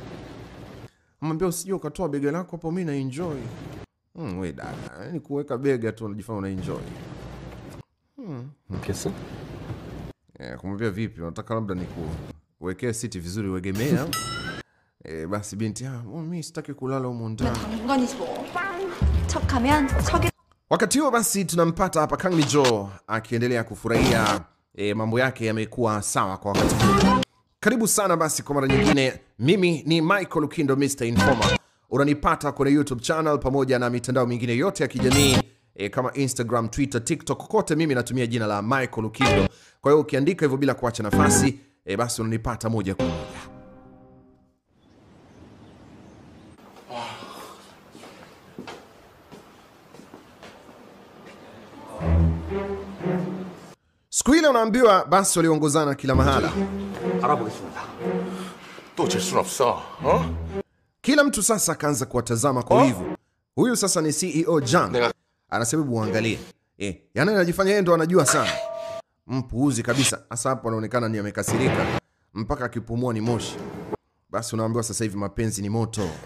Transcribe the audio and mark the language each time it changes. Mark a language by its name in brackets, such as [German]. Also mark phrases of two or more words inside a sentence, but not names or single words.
[Swahili] Mwambie usije ukatoa bega lako hapo, mimi na enjoy. Wewe dada, yani kuweka bega tu unajifanya una enjoy. Kesa? Kumwambia vipi? Unataka labda nikuwekee siti vizuri uegemee au? Basi binti, mimi sitaki kulala huko ndani. [Korean] 당근이지 뭐. 척하면 척이. [Swahili] Wakati huo basi tunampata hapa Kang Min-jo akiendelea kufurahia mambo yake yamekuwa sawa kwa wakati huu. Karibu sana basi kwa mara nyingine. Mimi ni Michael Lukindo, Mr. Informer. Unanipata kwenye YouTube channel pamoja na mitandao mingine yote ya kijamii kama Instagram, Twitter, TikTok, kote mimi natumia jina la Michael Lukindo. Kwa hiyo ukiandika hivyo bila kuacha nafasi, basi unanipata moja kwa moja. Siku ile unaambiwa basi waliongozana kila mahala. [Korean] 알아보겠습니다. 또 질 순 없어. [Swahili] Kila mtu sasa akaanza kuwatazama kwa wivu. Huyu sasa ni CEO Jang. Anasema muangalie. Yaani anajifanya yeye ndo anajua sana. Mpuuzi kabisa. Hasa hapo anaonekana ni amekasirika. Mpaka akipumua ni moshi. Basi unaambiwa sasa hivi mapenzi ni moto.